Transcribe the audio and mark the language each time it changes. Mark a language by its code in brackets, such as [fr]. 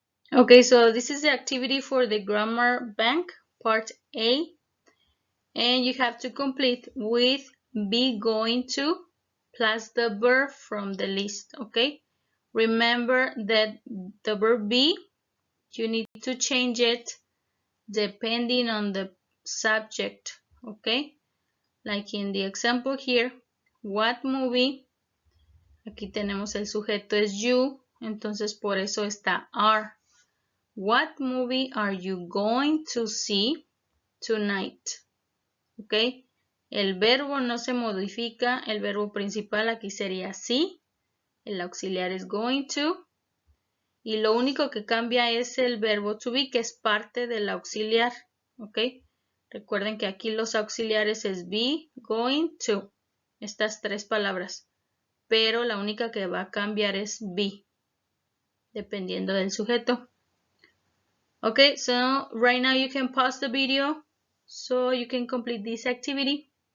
[en] Okay, so this is the activity for the grammar bank, part A, and you have to complete with be going to plus the verb from the list, okay? Remember that the verb be, you need to change it depending on the subject, okay? Like in the example here, what movie? [es] Aquí tenemos el sujeto es you, entonces por eso está are. [en] What movie are you going to see tonight? [es] ¿Ok? El verbo no se modifica, el verbo principal aquí sería sí, el auxiliar es going to, y lo único que cambia es el verbo to be, que es parte del auxiliar, ¿ok? Recuerden que aquí los auxiliares es be, going to, estas tres palabras, pero la única que va a cambiar es be, dependiendo del sujeto. [en] Okay, so right now you can pause the video so you can complete this activity.